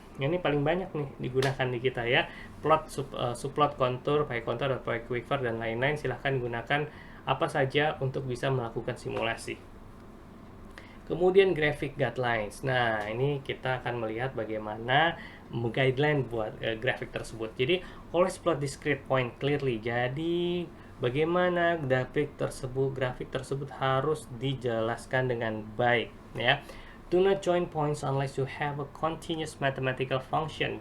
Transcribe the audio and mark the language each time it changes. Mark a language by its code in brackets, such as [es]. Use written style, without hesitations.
[id] Ini paling banyak nih digunakan di kita ya. Plot, subplot, kontur, pakai kontur atau pakai quiver dan lain-lain, silahkan gunakan apa saja untuk bisa melakukan simulasi. Kemudian graphic guidelines. Nah, ini kita akan melihat bagaimana guideline buat grafik tersebut. [en] Jadi, always plot discrete point clearly. [id] Jadi, bagaimana grafik tersebut harus dijelaskan dengan baik ya. [en] Do not join points unless you have a continuous mathematical function.